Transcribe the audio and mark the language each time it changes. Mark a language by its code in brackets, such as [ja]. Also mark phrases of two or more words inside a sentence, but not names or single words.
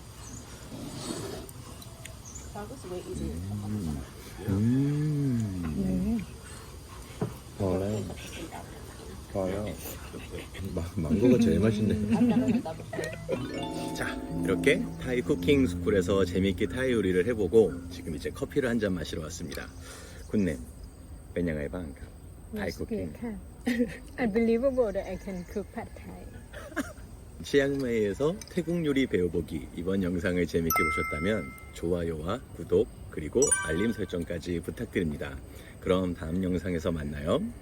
[ko] 더워요. 망고가 제일 맛있네. 자, 이렇게 타이 쿠킹 스쿨에서 재밌게 타이 요리를 해보고 지금 이제 커피를 한 잔 마시러 왔습니다. 굿님, [th] เป็นยังไงบ้างครับ [ko] 타이 쿠킹. [en] Unbelievable that I can cook pad thai. [ko] 치앙마이에서 태국 요리 배워보기 이번 영상을 재밌게 보셨다면 좋아요와 구독 그리고 알림 설정까지 부탁드립니다. 그럼 다음 영상에서 만나요.